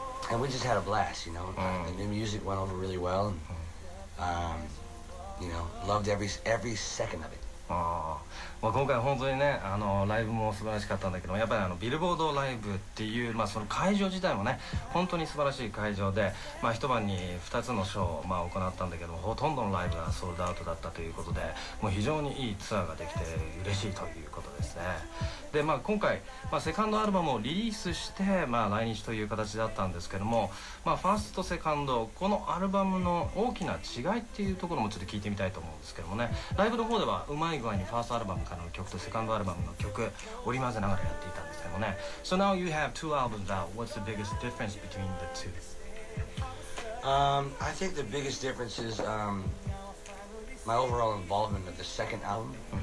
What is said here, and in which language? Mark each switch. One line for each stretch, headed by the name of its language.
English: And we just had a blast, The new music went over really well, and loved every second of it.
Japanese: 今回本当にねライブも素晴らしかったんだけど、やっぱりビルボードライブっていうその会場自体もね本当に素晴らしい会場で、一晩に2つのショーを行ったんだけども、ほとんどのライブがソールドアウトだったということで、もう非常にいいツアーができて嬉しいということですね。で今回、セカンドアルバムをリリースして、来日という形だったんですけども、ファーストセカンドこのアルバムの大きな違いっていうところもちょっと聞いてみたいと思うんですけどもね、ライブの方ではうまい具合にファーストアルバムからの曲とセカンドアルバムの曲織り交ぜながらやっていたんですけどもね。
English: So now you have 2 albums out. What's the biggest difference between the 2? I think the biggest difference is my overall involvement of the second album.